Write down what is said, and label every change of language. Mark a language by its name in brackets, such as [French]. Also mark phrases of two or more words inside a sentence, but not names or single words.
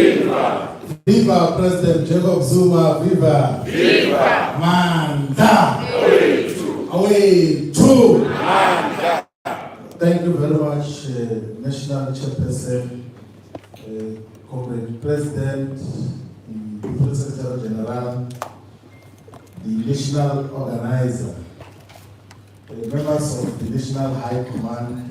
[English] Viva! Viva President Jacob Zuma! Viva! Viva! Manda! Away to Manda! Thank you very much, National Chairperson, Corporate President, the Secretary General, the National Organizer, members of the National High Command.